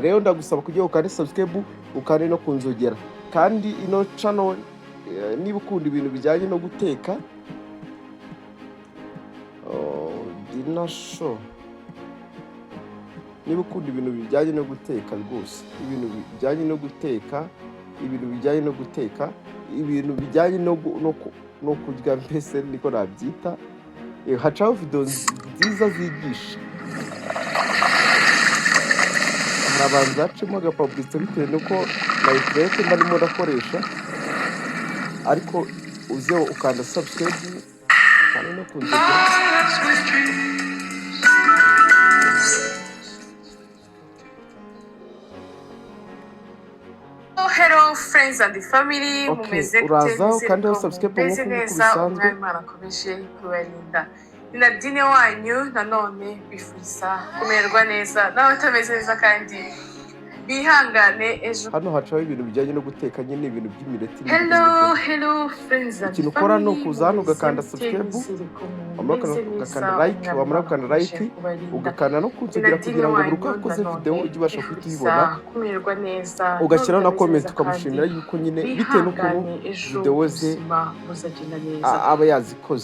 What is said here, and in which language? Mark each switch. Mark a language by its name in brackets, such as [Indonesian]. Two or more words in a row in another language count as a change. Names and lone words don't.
[Kinyarwanda] Rero ndagusaba kugira ngo kandi subscribe ukane no kunzogera, kandi ino channel niba ukunda ibintu bijyanye no guteka, Dinner Show, niba ukunda ibintu bijyanye no guteka rwose, ibintu bijyanye no no kurya, mbese niko nabyita, hacaho video nziza zigisha. Harabanza hacemo agapublicité bitewe nuko nayitirete mba ndimo ndakoresha, ariko uze ukanda subscribe kandi no kunzogera. [English] Hello friends and family, [Kinyarwanda] mumeze uraza ukandaho subscribe nk'uko bisanzwe. Imana akomeje kubarinda. Ni Nadine wanyu nanone bifuriza kumererwa neza, nawe utameze neza kandi bihangane ejo. Hano hacaho ibintu bijyanye no guteka nyine, ibintu by'imireti. [English] Hello friends and [Kinyarwanda] ikintu ukora ni ukuza hano ugakanda subscribe, ugakanda like, wamara gukanda like ugakanda no kunzogera kugira ngo buri uko wakoze video ujye ubasha kuhita uyibona, kumererwa neza, ugashyiraho na comment ukamushimira yuko nyine bitewe n'ukuntu video ze aba yazikoze.